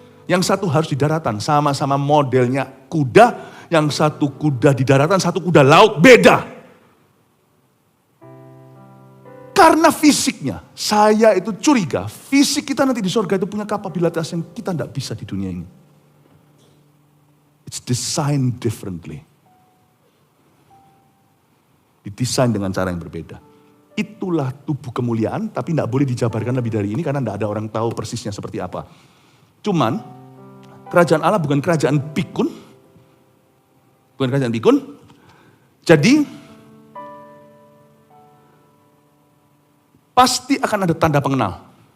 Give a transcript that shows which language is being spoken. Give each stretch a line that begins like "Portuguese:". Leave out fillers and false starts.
Indonesian: Yang satu harus di daratan, sama-sama modelnya kuda, yang satu kuda di daratan, satu kuda laut, beda. Karena fisiknya, saya itu curiga, fisik kita nanti di surga itu punya kapabilitas yang kita tidak bisa di dunia ini.
English: It's designed differently.
Indonesian: Didesain dengan cara yang berbeda. Itulah tubuh kemuliaan, tapi tidak boleh dijabarkan lebih dari ini karena tidak ada orang tahu persisnya seperti apa. Cuman, kerajaan Allah bukan kerajaan pikun. Bukan kerajaan pikun. Jadi, pasti akan ada tanda pengenal.